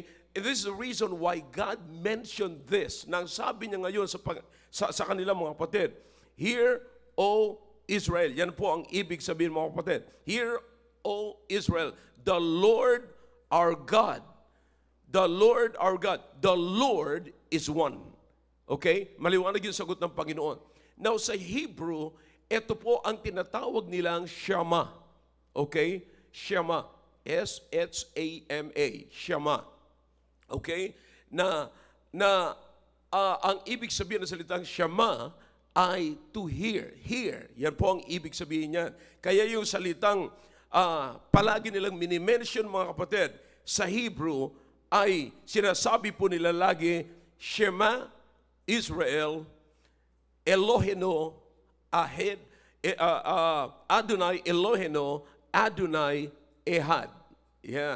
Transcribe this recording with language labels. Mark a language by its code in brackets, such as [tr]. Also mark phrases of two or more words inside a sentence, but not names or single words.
[en] And this is the reason why God mentioned this. [tl] Nang sabi niya ngayon sa kanila, mga kapatid, [en] Hear, O Israel. [tl] Yan po ang ibig sabihin, mga kapatid. [en] Hear, O Israel, the Lord our God. The Lord our God. The Lord is one. Okay? [tl] Maliwanag yung sagot ng Panginoon. [en] Now, sa [tl] Hebrew, ito po ang tinatawag nilang Shema. [en] Okay? Shema. S-H-A-M-A. Shema. [tl] Okay? Ang ibig sabihin ng salitang Shema ay [en] to hear. Hear. [tl] Yan po ang ibig sabihin niyan. Kaya yung salitang palagi nilang mini-mention, mga kapatid, sa Hebrew ay sinasabi po nila lagi, [he] שמע ישראל אלוהינו אדוני אלוהינו אדוני אחד. [tl] Yan.